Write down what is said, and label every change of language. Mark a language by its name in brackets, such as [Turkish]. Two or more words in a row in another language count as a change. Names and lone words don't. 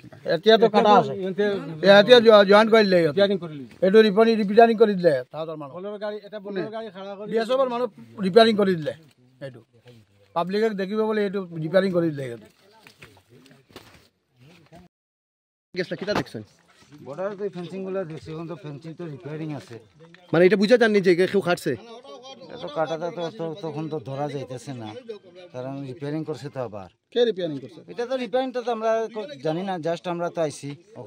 [Assamese] এতিয়াতো কাটা আছে এতিয়া জইন কৰি দিলে এইটো ৰিপেয়াৰিং কৰি দিলে তাহাঁতৰ মানুহ BSFৰ মানুহ ৰিপেয়াৰিং কৰি দিলে এইটো পাব্লিকে দেখিব বুলি এইটো ৰিপেয়াৰিং কৰি দিলে [Sylheti] গেছলা কিতা দেখছেন [Bangla] বর্ডারে তো ফেন্সিংগুলো দেখছি এখন তো ফেন্সিং তো রিপেয়ারিং আছে মানে এটা বুঝা জাননি যে কেউ খাটছে এত কাটাটা তো তখন তো ধরা যাইতেছে না কারণ রিপেয়ারিং করছে তো আবার কে রিপেয়ারিং করছে এটা তো রিপেয়ারিংটা তো আমরা জানি না জাস্ট আমরা তো আইছি এখন